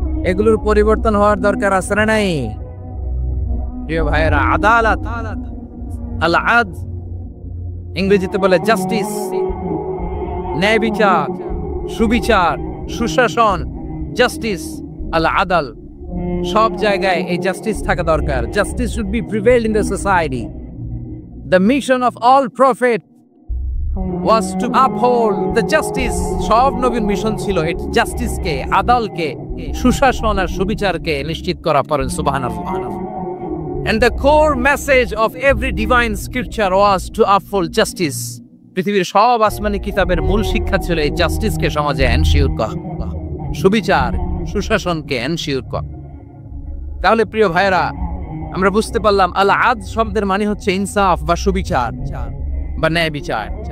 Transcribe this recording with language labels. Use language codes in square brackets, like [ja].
[bn] এগুলোর পরিবর্তন হওয়ার দরকার আছে না নাই? প্রিয় ভাইয়েরা, আদালত, আল আদল, ইংরেজিতে বলে জাস্টিস, ন্যায় বিচার, সুবিচার, সুশাসন, জাস্টিস, আল আদল, সব জায়গায় এই জাস্টিস থাকা দরকার। [en] Justice should be prevailed in the society. The mission of all prophets was to uphold the justice. [bn] সব নবীর মিশন ছিল এই জাস্টিসকে, আদালকে, সুশাসন আর সুবিচারকে নিশ্চিত করা। পড়েন সুবহানাল্লাহ। [en] And the core message of every divine scripture was to uphold justice. [bn] পৃথিবীর সব আসমানি কিতাবের মূল শিক্ষা ছিল এই জাস্টিসকে সমাজে এনশিওর করা, সুবিচার, সুশাসনকে এনশিওর করা। তাহলে প্রিয় ভাইরা, আমরা বুঝতে পারলাম আল আদল শব্দের মানে হচ্ছে ইনসাফ বা সুবিচার বা ন্যায় বিচার।